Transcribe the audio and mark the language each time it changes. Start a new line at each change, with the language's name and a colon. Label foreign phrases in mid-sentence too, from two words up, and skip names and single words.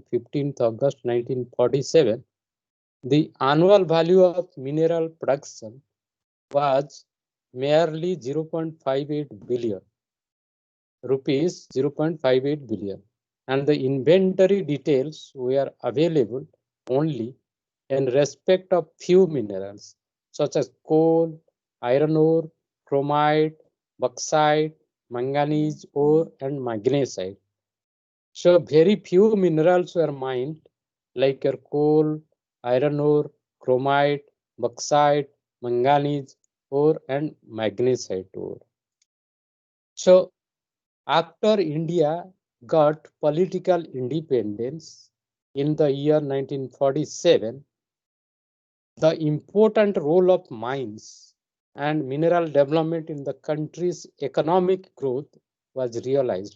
English: 15th August 1947, the annual value of mineral production was merely 0.58 billion rupees, 0.58 billion, and the inventory details were available only in respect of few minerals such as coal, iron ore, chromite, bauxite, manganese ore, and magnesite. So very few minerals were mined like coal, iron ore, chromite, bauxite, manganese ore, and magnesite ore. So after India got political independence in the year 1947, the important role of mines and mineral development in the country's economic growth was realized.